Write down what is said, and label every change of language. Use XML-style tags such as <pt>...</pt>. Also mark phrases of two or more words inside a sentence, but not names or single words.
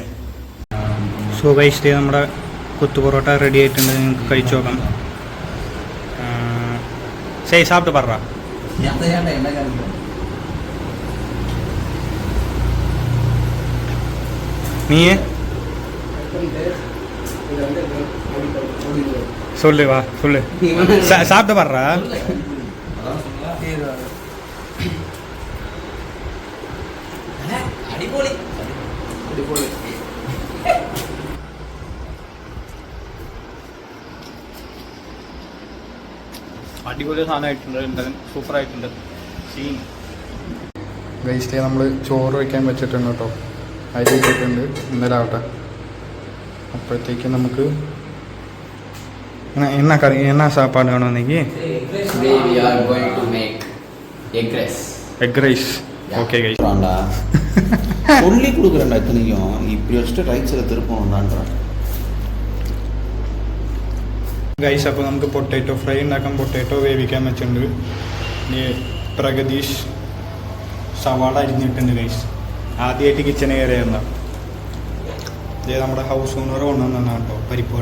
<ml>സോ കഴിച്ചിട്ട് നമ്മുടെ കൊത്തു പൊറോട്ട റെഡി ആയിട്ടുണ്ട്. നിങ്ങൾക്ക് കഴിച്ചു നോക്കാം. ശരി, സാപ്പിട്ട് പറ.</ml> <ta>നീ சொல்லு வா சொல்லு சாப்பிட்டு பாடுறா.</ta> <ml>അടിപൊളി അടിപൊളി. അടിപൊളി സാധനമായിട്ടുണ്ട്. എന്തായാലും സൂപ്പറായിട്ടുണ്ട്. സീൻ ഗൈസ്, നമ്മൾ ചോറ് വയ്ക്കാൻ വെച്ചിട്ടുണ്ട് കേട്ടോ. അരി വെച്ചിട്ടുണ്ട് ഇന്നലെ ആവട്ടെ. അപ്പോഴത്തേക്ക് നമുക്ക്</ml> <ta>என்ன கறி என்ன சாப்பாடு வேணும் இன்னைக்கு?</ta> <en>Today we are going to make egg rice. Okay guys.</en> <ta>சொல்லி கொடுக்குறேன்டா இத்தனையும். இப்படி வச்சுட்டு ரைட் சைடில் திருப்பணும்டான்றான்.</ta> <ml>ഗൈസ്, അപ്പോൾ നമുക്ക് പൊട്ടാറ്റോ ഫ്രൈ ഉണ്ടാക്കാം. പൊട്ടാറ്റോ വേവിക്കാൻ വെച്ചിട്ടുണ്ട്. പ്രഗതീഷ് സവാള അരിഞ്ഞിട്ടുണ്ട് ഗൈസ്. ആദ്യമായിട്ട് കിച്ചണ് കയറിയായിരുന്നു. ഇതേ നമ്മുടെ ഹൗസ് ഓണർ കൊണ്ടുവന്നാണ് കേട്ടോ പരിപ്പുവട.</ml>